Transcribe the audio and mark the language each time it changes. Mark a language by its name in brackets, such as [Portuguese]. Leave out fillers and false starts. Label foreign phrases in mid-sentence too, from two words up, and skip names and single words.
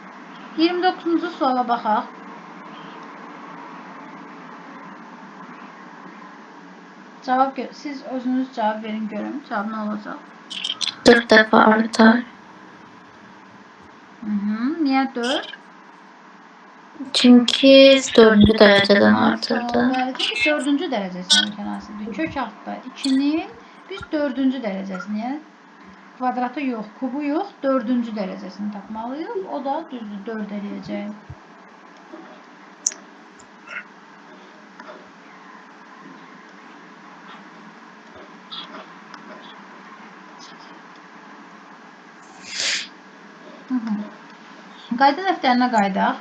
[Azerbaijani] %29-cu suala baxaq. [Turkish] Siz özünüz cevap verin görün. Cevap ne olacak? 4 defa artar. Niye 4? Çünkü 4. dereceden artırdı. [Azerbaijani] Bəli, çünki 4-cü dərəcəsinə mütənasibdir. Kök altda 2-nin biz 4-cü dərəcəsini, yəni kvadratı yox, kubu yox, 4-cü dərəcəsini tapmalıyıq. O da düzdür, 4 eləyəcək. Qayda dəftərinə qaydaq.